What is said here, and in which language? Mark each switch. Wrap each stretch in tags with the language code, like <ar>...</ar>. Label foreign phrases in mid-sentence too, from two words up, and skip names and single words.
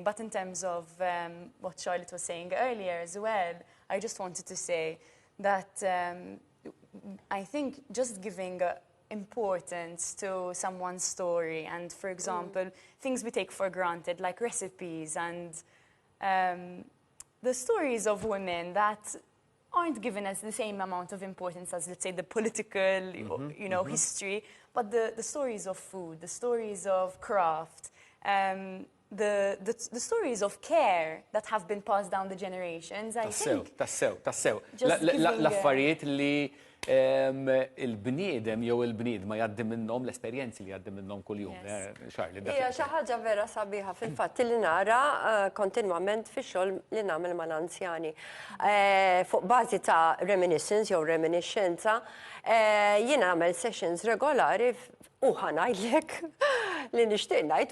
<en>But in terms of what Charlotte was saying earlier as well, I just wanted to say that I think just giving importance to someone's story and, for example, things we take for granted, like recipes and the stories of women that aren't given as the same amount of importance as, let's say, the political, history, but the stories of food, the stories of craft, the stories of care that have been passed down the generations, I think.</en> <mt>Tassew.</mt> <en>Just giving,</en> <mt>L-affarijiet li il-bniedem jew il-bniedma jgħaddi minnhom l-esperjenzi li jgħaddi minnhom kuljum. Charlie, Hija xi ħaġa vera sabiħa fil-fatt li nara kontinwament fix-xogħol li nagħmel mal-anzjani. Fuq bażi ta' reminiscence jew reminiscenza, jien nagħmel sessions regolari u ħanajdlek li nixtieq ngħid</mt>